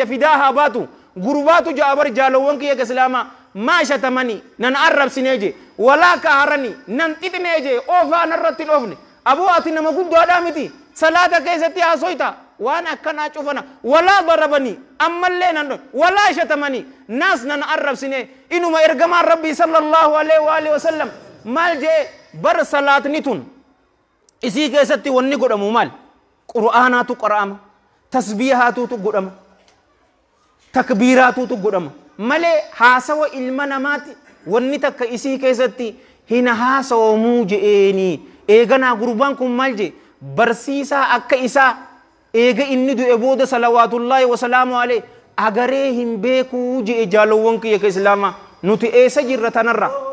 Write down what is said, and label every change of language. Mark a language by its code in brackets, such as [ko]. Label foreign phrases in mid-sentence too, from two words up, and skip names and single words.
[om] fidaa haa baatu gurbaatu jaabar jaalowwan kiyya islaamaa maa shatamanii nan arrabsinee je walaa kaharanii nan xixinee je oofaa narratti dhoofne aboo ati nama guddaadhaa miti salaata keessatti haasoyta waan akkanaa cufana walaa darabanii ammallee nan dhoofne walaa shatamanii naas nan arrabsinee inuma ergamaan rabbii [ar] صلى الله عليه وعلى آله وسلم [om] maal je bar salaatni tun isii keessatti wanni godhamu maal qur'aanaatu qara'ama tasbiihaatuutu godhama takbiiraatuutu godhama malee haasawa ilma namaati wanni takka isii keessatti hin haasawamuu je'eenii eeganaa gurbaan kun maal je barsiisaa akka isaa eega inni du'e booda [ar] صلوات الله وسلامه عليه [om] agaree hin beekuu je'e jaalowwan kiyya ka islaamaa nuti eessa jirra tanarra